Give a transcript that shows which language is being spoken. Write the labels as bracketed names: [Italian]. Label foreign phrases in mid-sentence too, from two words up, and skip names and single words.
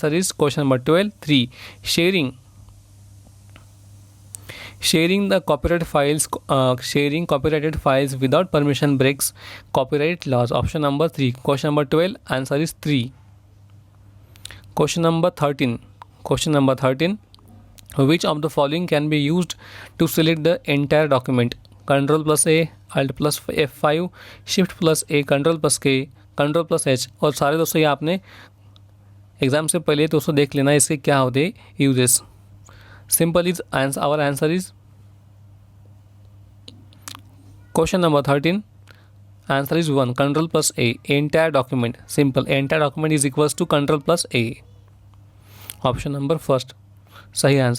[English] answer is question number 12 3। sharing Sharing copyrighted files without permission breaks copyright laws. Option number 3. Question number 12. Answer is 3. Question number 13. Which of the following can be used to select the entire document? Ctrl plus A, Alt plus F5, Shift plus A, Ctrl plus K, Ctrl plus H. [Hindi] और सारे दोस्तों ये आपने एग्जाम से पहले दोस्तों देख लेना इसके क्या होते हैं यूजेस. [English] Simple is our answer is question number 13. Answer is 1. Ctrl plus A. Entire document. Simple. Entire document is equals to Ctrl plus A. Option number first. Sahi answer.